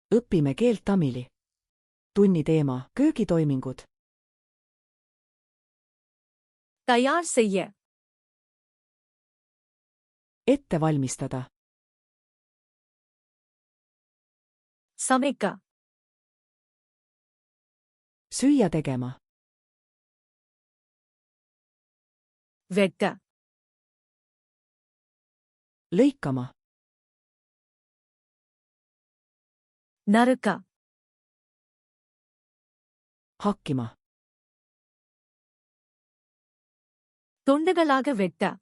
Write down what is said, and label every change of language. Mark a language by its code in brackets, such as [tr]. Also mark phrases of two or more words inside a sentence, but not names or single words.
[et] õpime keelt tamili. Tunni teema: köögitoimingud. [ta] தயார் செய்ய. [et] Ette valmistada. [ta] சமைக்க. [et] Süüa tegema. [ta] வெட்ட. [et] Lõikama. [ta] நறுக்க. [et] Hakkima. [ta] துண்டுகளாக வெட்ட.